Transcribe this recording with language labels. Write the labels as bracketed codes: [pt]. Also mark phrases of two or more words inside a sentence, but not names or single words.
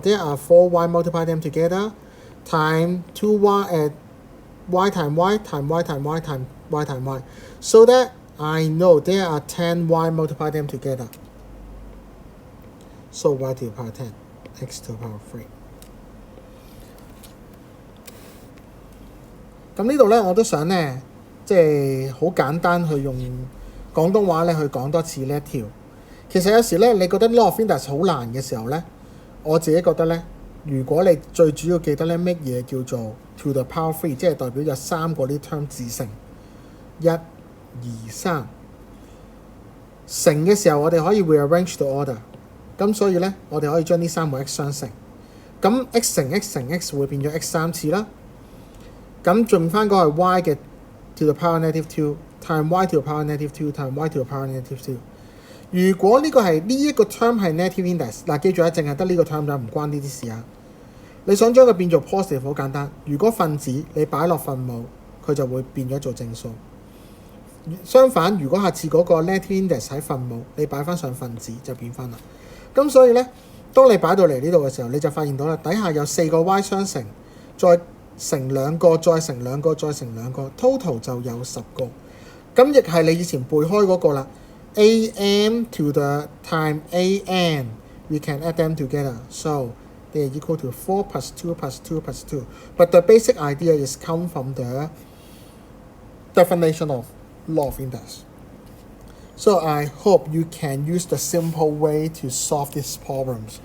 [en] There are 4y, multiply them together, times 2y and y times y times y times y times y times y. So that I know there are 10y, multiply them together. So y to the power 10, x to the power 3. [yue] 咁呢度咧，我都想咧，即係好簡單去用廣東話咧去講多次呢一條。其實有時咧，你覺得 [en] law of index [yue] 好難嘅時候咧，我自己覺得咧，如果你最主要記得咧乜嘢叫做 [en] to the power 3， [yue] 即係代表有3個呢 term 自乘，1、2、3。乘嘅時候，我哋可以 [en] rearrange the order。 [yue] 咁所以咧，我哋可以將呢3個 x 相乘。咁 x 乘 x 乘 x 會變咗 x 3次啦。咁剩翻嗰係 [en] y 嘅 to the power -2 times y to the power -2 times y to the power -2。 [yue] 如果呢個係呢一個 term 係 [en] negative index， [yue] 嗱記住啊，淨係得呢個 term 就唔關呢啲事啊。你想將佢變做 positive 好簡單，如果分子你擺落分母，佢就會變咗做正數。相反，如果下次嗰個 [en] negative index [yue] 喺分母，你擺翻上分子就變翻啦。咁所以咧，當你擺到嚟呢度嘅時候，你就發現到啦，底下有4個 y 相乘，再乘2個，再乘2個，再乘2個 ，total 就有10個。咁亦係你以前背開嗰個啦。 [en] am to the time an，we can add them together. So they are equal to 4 plus 2 plus 2 plus 2. But the basic idea is come from the definition of law of index. So I hope you can use the simple way to solve these problems.